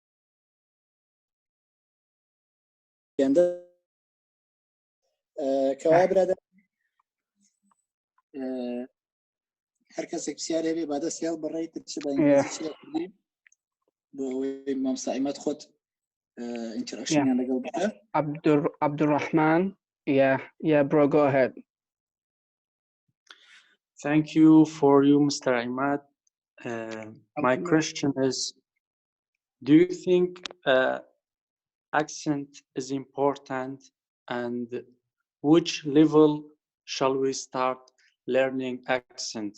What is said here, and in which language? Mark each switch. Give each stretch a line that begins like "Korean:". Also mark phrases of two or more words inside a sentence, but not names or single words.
Central Kurdish: کەوا برادە هەر کەسێک پرسیار هەبێ با دەستیان بڕێیت چ بە ئینگلیزی چ بە کوردی بۆ ئەوەی مامۆستا ئیماد خۆت ئینتەراکشنیان لەگەڵ بکە.
English: عەبدوڕەحمان yeah bro go ahead. Thank you for you, Mr. Emad. My question is, do you think accent is important, and which level shall we start learning accent?